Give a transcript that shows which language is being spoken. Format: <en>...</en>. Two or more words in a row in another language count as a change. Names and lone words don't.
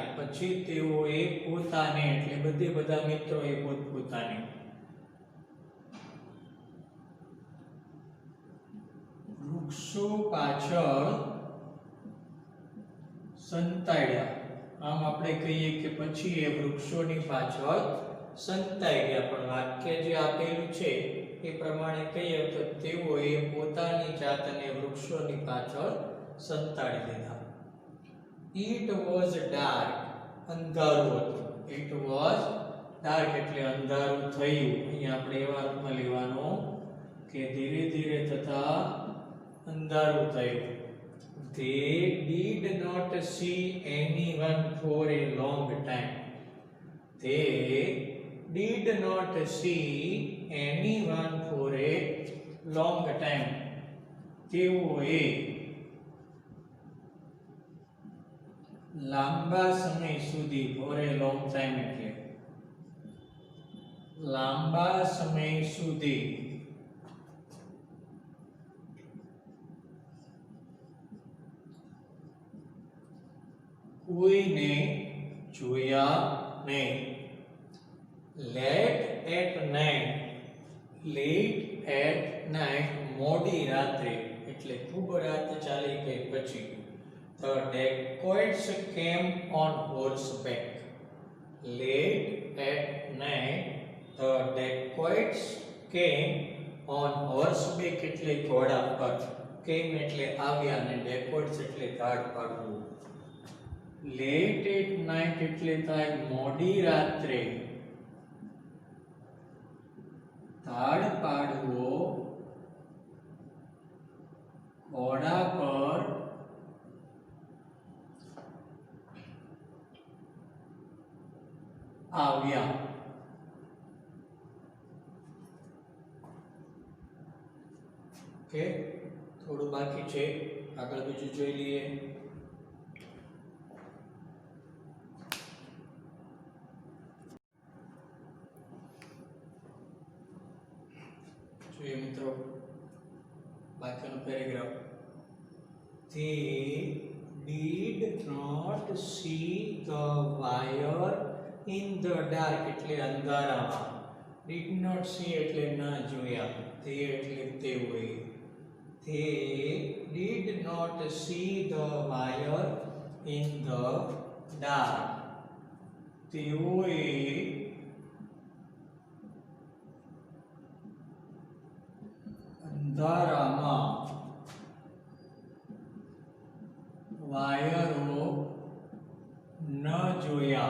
<gu>પછી તેઓએ પોતાને એટલે બધા મિત્રોએ પોતપોતાને વૃક્ષો પાછળ સંતાડ્યા. આમ આપણે કહીએ કે પછી એ વૃક્ષોની પાછળ સંતાઈ ગયા, પણ વાક્ય જે આપેલું છે એ પ્રમાણે કહીએ તો તેઓએ પોતાની જાતને વૃક્ષોની પાછળ સંતાડી દીધા.</gu> <en>It was dark,</en> <gu>અંધારું હતું.</gu> <en>It was dark</en> <gu>એટલે અંધારું થયું. અહીંયા આપણે એવા અર્થમાં લેવાનો કે ધીરે ધીરે થતા અંધારું થયું.</gu> <en>They did not see anyone for a long time. They did not see anyone for a long time.</en> <gu>તેઓએ લાંબા સમય સુધી,</gu> <en>for a long time</en> <gu>એટલે લાંબા સમય સુધી કોઈને જોયા નહીં.</gu> <en>Late at night,</en> <gu>મોડી રાત્રે એટલે ખૂબ રાત ચાલી ગઈ પછી,</gu> <en>the dacoits came on horseback. Late at night, the dacoits came on horseback</en> <gu>એટલે ઘોડા પર,</gu> <en>came</en> <gu>એટલે આવ્યા અને</gu> <en>dacoits</en> <gu>એટલે ધાડ પાડવું.</gu> <en>Late at night</en> <gu>એટલે થાય મોડી રાત્રે, ધાડ પાડવો ઘોડા પર આવ્યા. ઓકે, થોડું બાકી છે, આગળ બીજું જોઈ લઈએ. જોઈએ મિત્રો બાકીનો પેરેગ્રાફ.</gu> <en>They did not see the wire in the dark</en> <gu>એટલે અંધારામાં,</gu> <en>did not see</en> <gu>એટલે ના જોયા, તે એટલે તેઓએ.</gu> <en>They did not see the wire in the dark.</en> <gu>તેઓએ અંધારામાં વાયરો ન જોયા.</gu>